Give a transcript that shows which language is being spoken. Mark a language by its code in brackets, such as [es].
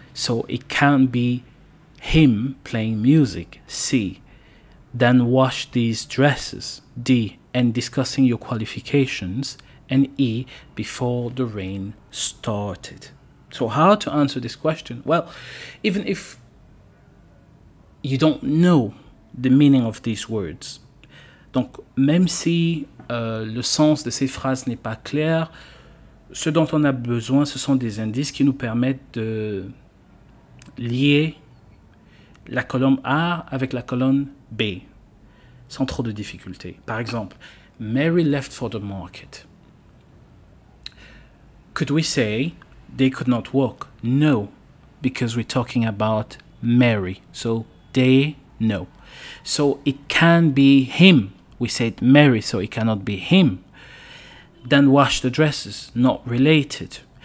[en] So it can be him playing music. C. Then wash these dresses. D. And discussing your qualifications. And E. Before the rain started. So how to answer this question? Well, even if you don't know the meaning of these words, [fr] donc même si le sens de ces phrases n'est pas clair, ce dont on a besoin, ce sont des indices qui nous permettent de lier la colonne A avec la colonne B, sans trop de difficultés. Par exemple, [en] Mary left for the market. Could we say they could not walk? No, because we're talking about Mary. So they, no. So it can be him. We said Mary, so it cannot be him. Then wash the dresses, not related.